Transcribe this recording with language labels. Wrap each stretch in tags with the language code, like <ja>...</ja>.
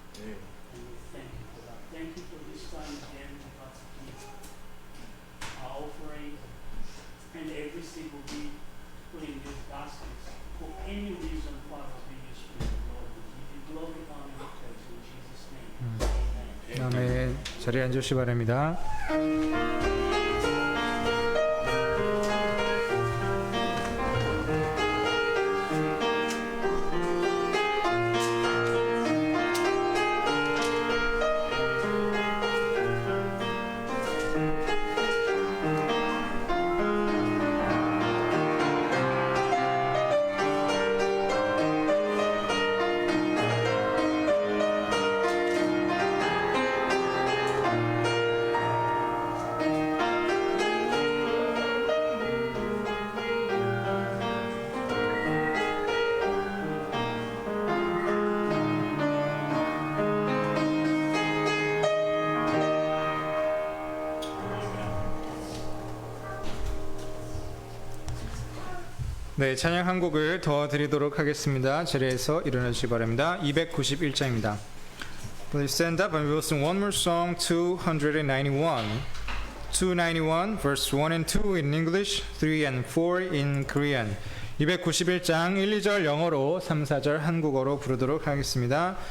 <en>And we thank you for that. Thank you for this time again. We got to keep our offering and every single week put in these baskets for any reason, Father, we use for you, Lord. We give you glory, honor, and praise in Jesus' name.</en> <ko>아멘. 자리에 앉으시기 바랍니다. 네, 찬양 한 곡을 더 드리도록 하겠습니다. 자리에서 일어나 주시기 바랍니다. 291장입니다.</ko> <en>Please stand up and we will sing one more song, 291. 291, verse 1 and 2 in English, 3 and 4 in Korean.</en> <ko>291장 1, 2절 영어로 3, 4절 한국어로 부르도록 하겠습니다.</ko>